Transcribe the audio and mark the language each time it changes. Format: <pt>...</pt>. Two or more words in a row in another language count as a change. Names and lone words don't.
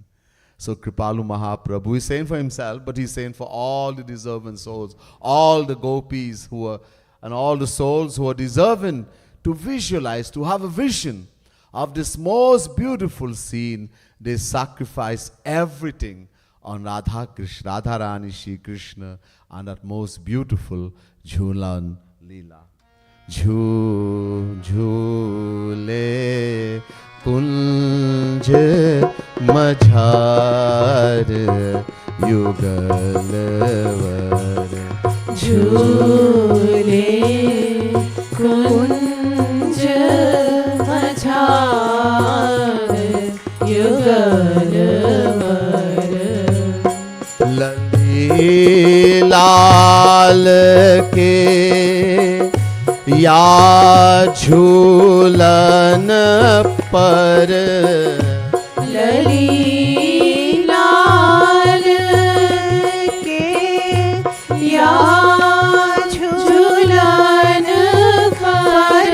<en>So Kripalu Mahaprabhu is saying for himself, but he's saying for all the deserving souls, all the gopis who are, and all the souls who are deserving to visualize, to have a vision of this most beautiful scene. They sacrifice everything on Radha Krishna, Radha Rani Shri Krishna, and that most beautiful Jhulan Leela.</en> <bra>झूले कुंज मझार युगलवर. झूले कुंज मझार युगलवर. लली लाल के या झूलन पर लली लाल के या झूलन पर</bra>